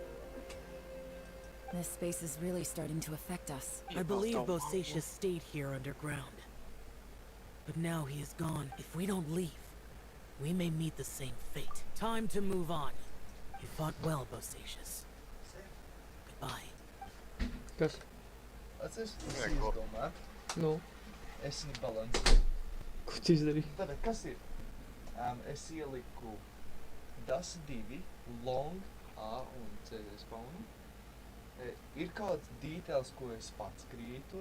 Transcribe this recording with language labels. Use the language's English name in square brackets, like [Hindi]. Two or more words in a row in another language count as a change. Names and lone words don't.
[English] This space is really starting to affect us. I believe Bosatius stayed here underground. But now he is gone. If we don't leave, we may meet the same fate. Time to move on. You fought well, Bosatius. Goodbye. [Latvian] Kas? Atceries, es izdomāju. Nu, Es viņu balansēju. ko tu izdarīji? Tātad, kas ir? Es ieliku DAS 2, long, A un C spawnu. Ir kāds details, ko es pats krietoju.